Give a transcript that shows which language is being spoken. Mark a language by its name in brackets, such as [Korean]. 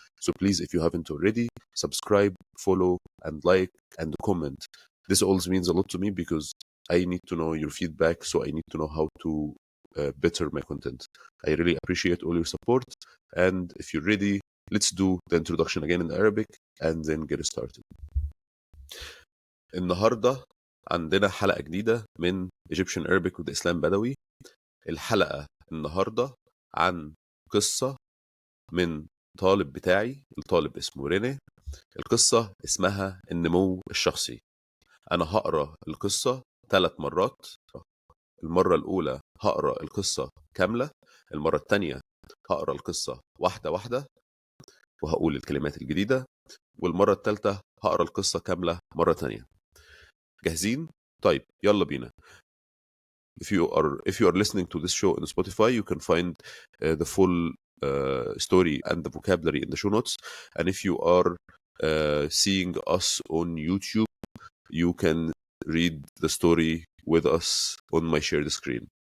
[English] So please, if you haven't already, subscribe, follow, and like, and comment. This all means a lot to me because I need to know your feedback, so I need to know how to better my content. I really appreciate all your support. And if you're ready, let's do the introduction again in Arabic and then get started. [Arabic] النهاردة عندنا حلقة جديدة من [English] Egyptian Arabic with [Arabic] إسلام بدوي. الحلقة النهاردة عن قصة من طالب بتاعي. الطالب اسمه ريني. القصة اسمها النمو الشخصي. أنا هقرأ القصة 3 مرات. المرة الأولى هقرأ القصة كاملة. المرة الثانية هقرأ القصة واحدة واحدة وهقول الكلمات الجديدة. والمرة الثالثة هقرأ القصة كاملة مرة تانية. جاهزين؟ طيب يلا بينا. [English] If you are listening to this show on Spotify, you can find the full story and the vocabulary in the show notes. And if you are seeing us on YouTube, you can read the story with us on my shared screen.